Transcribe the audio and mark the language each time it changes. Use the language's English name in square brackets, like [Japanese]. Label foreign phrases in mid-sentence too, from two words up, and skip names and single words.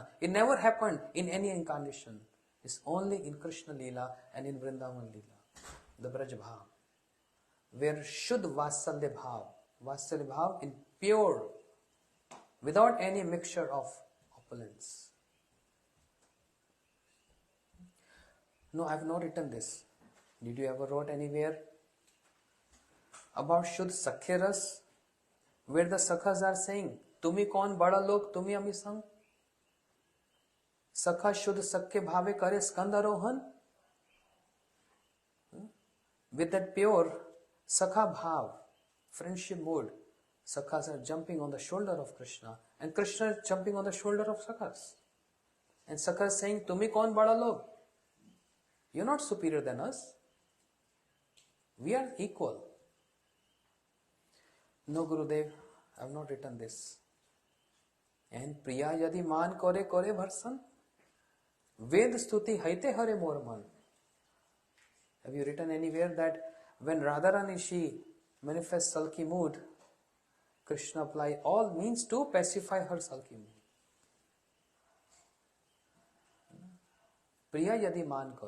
[English] It never happened in any incarnation. It's only in Krishna Leela and in Vrindavan Leela, the Braj Bhav, where [Sanskrit] शुद्ध वात्सल्य भाव [English] in pure, without any mixture of opulence. No, I have not written this. Did you ever wrote anywhere about [Sanskrit] शुद्ध सख्य रस, [English] where the Sakhas are saying, [Bangla] তুমি কোন বড় লোক, তুমি আমি সম? সখা শুদ্ধ সখ্য ভাবে করে স্কন্ধারোহণ? [English] With that pure [Sanskrit] सखा भाव, [English] friendship mood, Sakhas are jumping on the shoulder of Krishna, and Krishna is jumping on the shoulder of Sakhas. And Sakhas saying, [Bangla] তুমি কোন বড় লোক? [English] You're not superior than us. We are equal. No, Gurudev, I have not written this. [Bangla] And প্রিয়া যদি মান করে করে ভর্ৎসন, বেদ স্তুতি হৈতে হরে মোর মন. [English] Have you written anywhere that when Radharani she manifests sulky mood, Krishna apply all means to pacify her sulky mood? [Bangla] প্রিয়া যদি মান করে.